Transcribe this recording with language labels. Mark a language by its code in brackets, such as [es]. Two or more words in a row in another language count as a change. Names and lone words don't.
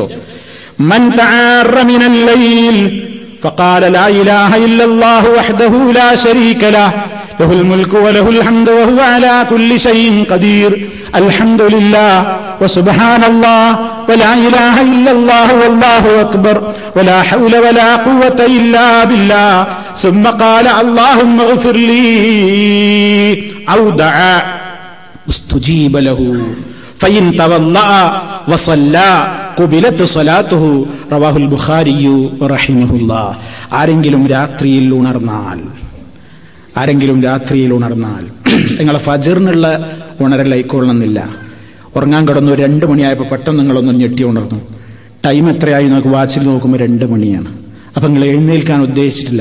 [ar] من تعار من الليل فقال لا إله إلا الله وحده لا شريك له له ال ملك وله الحمد وهو على كل شيء قدير الحمد لله وسبحان الله ولا إله إلا الله والله أكبر ولا حول ولا قوة إلا بالله ثم قال اللهم اغفر لي أو دعا استجيب له فإن تولى وصلى قبلت صلاته رواه البخاري رحمه الله. [ml] ആരെങ്കിലും രാത്രിയിൽ ഉണർന്നാൽ നിങ്ങളെ ഫജ്റിനുള്ള ഉണരലായിക്കൊള്ളണമെന്നില്ല. ഉറങ്ങാൻ കിടന്നു 2 മണിയായപ്പോൾ പെട്ടെന്ന് നിങ്ങളൊന്നും ഞെട്ടി ഉണർന്നു. ടൈം എത്രയായി നമുക്ക് വാച്ചിൽ നോക്കുമ്പോൾ 2 മണിയാണ്. അപ്പൊ നിങ്ങൾ എഴുന്നേൽക്കാൻ ഉദ്ദേശിച്ചിട്ടില്ല.